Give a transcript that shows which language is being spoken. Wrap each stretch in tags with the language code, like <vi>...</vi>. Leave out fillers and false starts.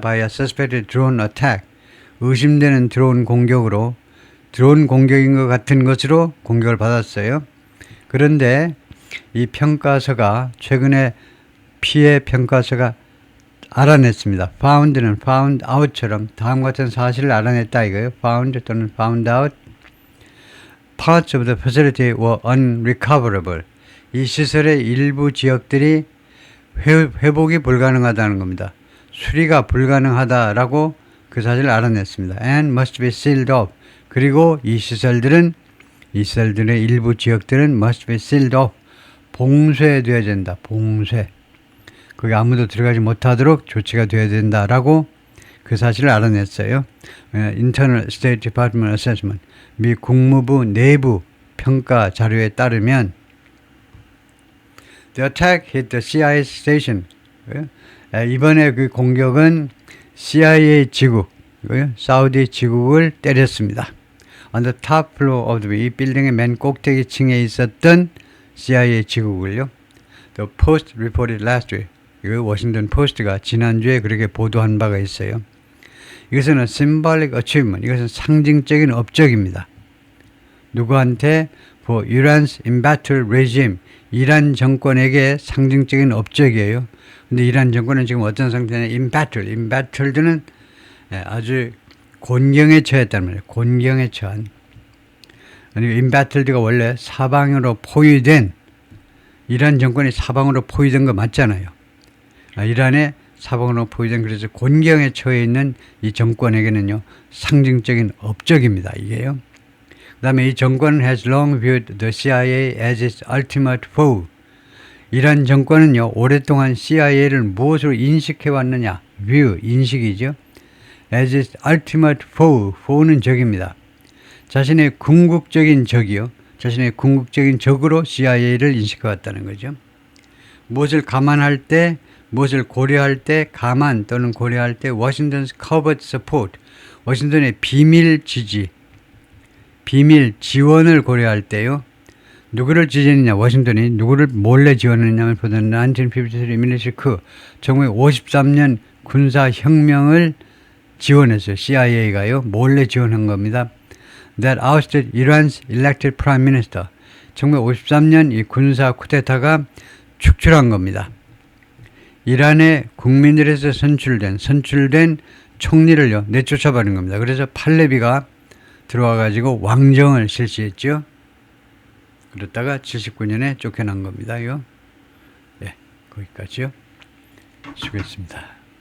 <en>by a suspected drone attack,</en> <ko>의심되는 드론 공격으로, 드론 공격인 것 같은 것으로 공격을 받았어요. 그런데 이 평가서가, 최근에 피해 평가서가 알아냈습니다. found는 found out처럼 다음과 같은 사실을 알아냈다 이거예요.</ko> <en>found 또는 found out. parts of the facility were unrecoverable.</en> <ko>이 시설의 일부 지역들이 회복이 불가능하다는 겁니다. 수리가 불가능하다라고 그 사실을 알아냈습니다.</ko> <en>and must be sealed off.</en> <ko>그리고 이 시설들의 일부 지역들은</ko> <en>must be sealed off.</en> <ko>봉쇄되어야 된다. 봉쇄. 거기 아무도 들어가지 못하도록 조치가 되어야 된다라고 그 사실을 알아냈어요.</ko> <en>Internal State Department Assessment,</en> <ko>미 국무부 내부 평가 자료에 따르면</ko> <en>The attack hit the CIA station.</en> <ko>이번에 그 공격은 CIA 지국, 사우디 지국을 때렸습니다.</ko> <en>On the top floor of the,</en> <ko>이 빌딩의 맨 꼭대기 층에 있었던 CIA 지국을요.</ko> <en>The Post reported last week.</en> <ko>이거 워싱턴 포스트가 지난주에 그렇게 보도한 바가 있어요. 이것은</ko> <en>symbolic achievement,</en> <ko>이것은 상징적인 업적입니다. 누구한테?</ko> <en>For Iran's embattled regime,</en> <ko>이란 정권에게 상징적인 업적이에요. 근데 이란 정권은 지금 어떤 상태냐? embattled는 아주 곤경에 처했단 말이에요. 곤경에 처한. 아니, embattled가 원래 사방으로 포위된, 이란 정권이 사방으로 포위된 거 맞잖아요. 이란의 사방으로 포위된, 그래서 곤경에 처해 있는 이 정권에게는요 상징적인 업적입니다. 이게요. 그 다음에 이 정권은</ko> <en>has long viewed the CIA as its ultimate foe.</en> <ko>이란 정권은요 오랫동안 CIA를 무엇으로 인식해 왔느냐? view, 인식이죠.</ko> <en>as its ultimate foe, foe는 적입니다.</en> <ko>자신의 궁극적인 적이요, 자신의 궁극적인 적으로 CIA를 인식해 왔다는 거죠. 무엇을 감안할 때, 무엇을 고려할 때, 감안 또는 고려할 때</ko> <en>Washington's covert support,</en> <ko>워싱턴의 비밀 지지, 비밀 지원을 고려할 때요. 누구를 지지했느냐? 워싱턴이 누구를 몰래 지원했냐면 보던 1953 밀리시크 1953년 군사혁명을 지원했어요. CIA가요. 몰래 지원한 겁니다.</ko> <en>That ousted Iran's elected prime minister.</en> <ko>1953년 이 군사 쿠데타가 축출한 겁니다. 이란의 국민들에서 선출된 총리를요 내쫓아버린 겁니다. 그래서 팔레비가 들어와가지고 왕정을 실시했죠. 그러다가 79년에 쫓겨난 겁니다요. 네, 거기까지요. 수고했습니다.</ko>